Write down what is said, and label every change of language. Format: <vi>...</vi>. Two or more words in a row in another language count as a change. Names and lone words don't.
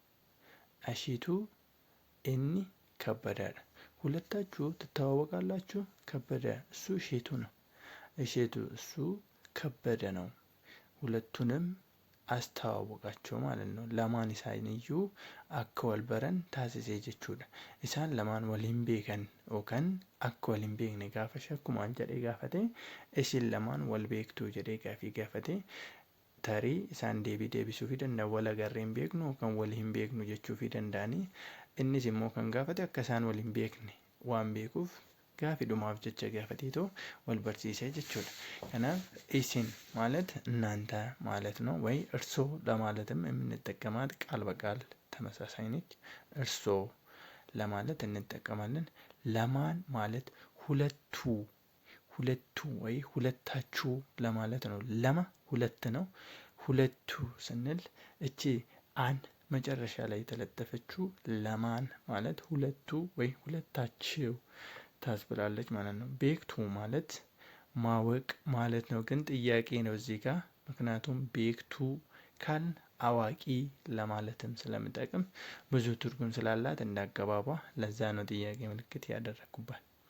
<am>አሼቱ እኒ ከበዳዳ። ሁለታችሁ ትተዋወቃላችሁ። ከበደ እሱ እሼቱ ነው፣ እሼቱ እሱ ከበደ ነው። ሁለቱንም አስተዋወቃቸው ማለት ነው።</am> <om>lamaan isaaniyyuu akka wal baran taasise jechuudha. isaan lamaan waliin beekan yookaan akka waliin beekne gaafa shakkumaan jedhee gaafate, isin lamaan wal beektuu jedhee gaafii gaafate, tarii isaan deebisuufii danda'u. wal agarree hin beeknu yookaan wal hin beeknu jechuufii danda'anii, innis immoo kan gaafate akka isaan wal hin beekne waan beekuuf gaafidhumaaf jecha gaafateetoo wal barsiisee jechuudha. kanaaf isin</om> <am>ማለት እናንተ ማለት ነው። ወይ እርሶ ለማለትም የምንጠቀማት ቃል በቃል ተመሳሳይ ነች። እርሶ ለማለት እንጠቀማለን። ለማን ማለት ሁለቱ፣ ሁለቱ ወይ ሁለታችሁ ለማለት ነው። ለማ ሁለት ነው። ሁለቱ ስንል እቺ አን መጨረሻ ላይ የተለጠፈችው ለማን ማለት ሁለቱ ወይ ሁለታችሁ ታስብላለች ማለት ነው። ቤክቱ ማለት ማወቅ ማለት ነው። ግን ጥያቄ ነው እዚህ ጋር፣ ምክንያቱም ቤክቱ ካል አዋቂ ለማለትም ስለምጠቅም ብዙ ትርጉም ስላላት እንዳገባቧ ለዛ ነው ጥያቄ ምልክት ያደረኩባት።</am>